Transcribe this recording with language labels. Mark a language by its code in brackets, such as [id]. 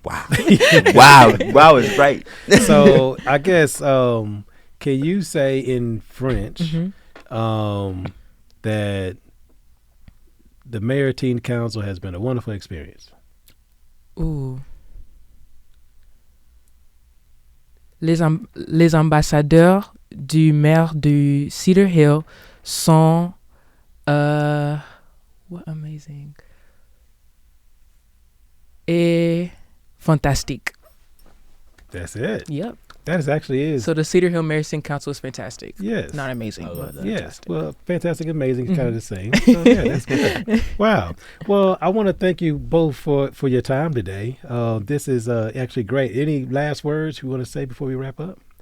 [en] Wow is right. So I guess can you say in French that the Maritime Council has been a wonderful experience? Ooh. [fr] Les ambassadeurs du maire de Cedar Hill sont [en] what amazing [fr] et fantastique. [en] That's it. Yep. That is. So the Cedar Hill Maritime Council is fantastic. Yes. Not amazing, but yes. fantastic. Well, fantastic, amazing is kind of the same. So yeah, that's good. Wow. Well, I want to thank you both for your time today. This is actually great. Any last words you want to say before we wrap up?